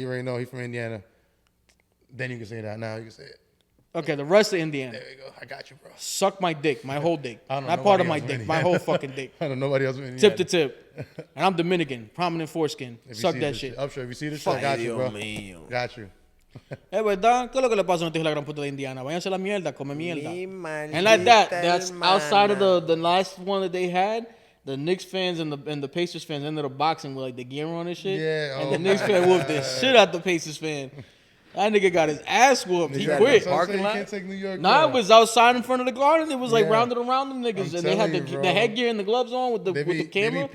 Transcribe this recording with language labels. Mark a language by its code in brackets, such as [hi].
[en] You already know he's from Indiana. Then you can say that. Now you can say it. Okay, the rest of Indiana. There you go. I got you, bro. Suck my dick, my whole dick. Not part of my dick, my whole fucking dick. I don't know nobody else from Indiana. Tip to tip. And I'm Dominican, prominent foreskin. Suck that shit. Upshaw, if you see this shit, I got you, bro. Got you. [es] ¿Verdad? ¿Qué es lo que le pasa a la gran puta de Indiana? Váyanse a la mierda, come mierda. [en] And like that's outside of the last one that they had. The Knicks fans and the Pacers fans ended up boxing with like the gear on and shit. Yeah. And the Knicks fan whooped the shit out the Pacers fan. That nigga got his ass whooped. He quit. Parking lot? You can't take New York. Nah, it was outside in front of the Garden. It was like rounded around them niggas, and they had the headgear and the gloves on with the camera.